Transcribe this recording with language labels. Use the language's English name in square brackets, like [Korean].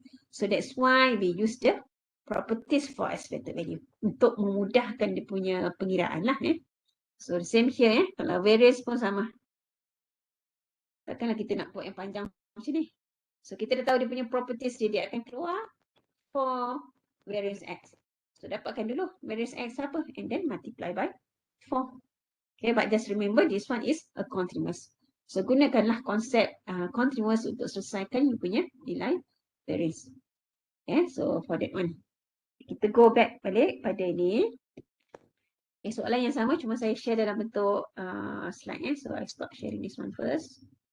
[English] So that's why we use the properties for expected value. [Malay] Untuk memudahkan dia punya pengiraan lah. [English] So the same here. [Malay] Kalau variance pun sama. Takkanlah kita nak buat yang panjang macam ni. So kita dah tahu dia punya properties dia akan keluar for variance x. So dapatkan dulu variance x apa. [English] And then multiply by 4. Okay, but just remember this one is a continuous. [Malay] So gunakanlah konsep continuous untuk selesaikan you punya nilai variance. [English] Okay, so for that one. [Malay] Kita [English] go back [Malay] balik pada ni. Okay, soalan yang sama cuma saya share dalam bentuk slide. [English] So I stop sharing this one first.